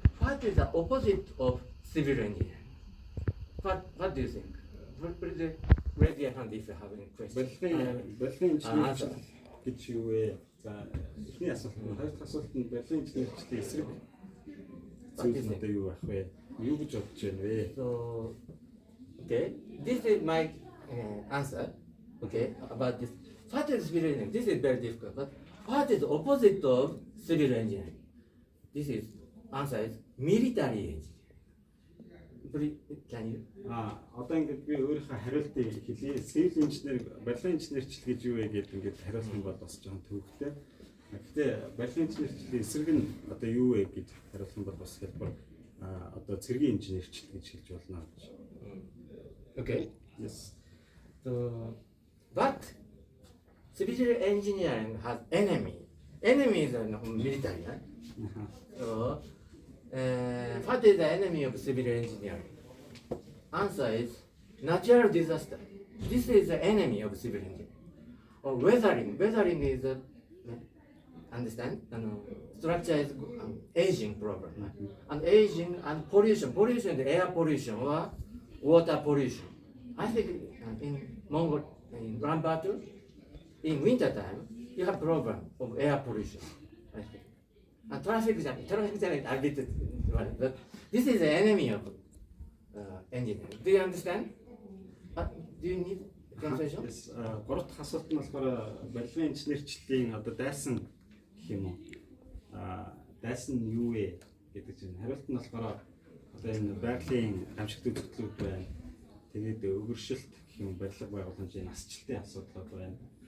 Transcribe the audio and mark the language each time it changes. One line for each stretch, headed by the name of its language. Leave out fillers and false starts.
English: What is the opposite of civil engineering? What do you think? Please raise your hand if you have any question.
Mongolian: Барилгын инженерчлэл гэж юу вэ? За эхний асуулт нь хоёр дахь асуулт нь барилгын инженерчлэлийн эсрэг зүйл нь одоо юу ах вэ? Юу гэж бодож байна вэ?
English: So okay, this is my answer. Okay, about this. What is civil engineering? This is very difficult. But what is the opposite of civil engineering? This is answer is military engineering. Can you?
Mongolian: Одоо ингээд би өөрийнхөө хариултыг хэлье. Civil engineer, барилгын инженерчлэл гэж юу вэ гэдэг ингээд хариулах юм бол бас жоохон төвөгтэй. Гэхдээ барилгын инженерчлэлийн эсрэг нь одоо юу вэ гэж хариулах юм бол бас хэлбэр одоо цэргийн инженерчлэл гэж хэлж болно гэж.
English: Okay. Yes. So, but civil engineering has enemy. Enemy is military. Right? So, what is the enemy of civil engineering? Answer is natural disaster. This is the enemy of civil engineering. Or weathering. Weathering is understand? Structure is aging problem. Right? And aging and pollution. Pollution is air pollution or water pollution. I think in Mongol, in Ulaanbaatar, in winter time, you have problem of air pollution. I think. And traffic jam is a bit, but this is the enemy of engineering. Do you understand? Do you need translation? Yes.
Mongolian: Гурав дахь асуулт нь болохоор барилгын инженерчлэлийн одоо дайсан гэх юм уу? Дайсан нь юу вэ гэдэг чинь хариулт нь болохоор одоо энэ байгалийн хамшигт үзэгдлүүд байна. Тэгээд өгөршөлт гэх юм барилга байгууламжийн насжилтын асуудлууд байна.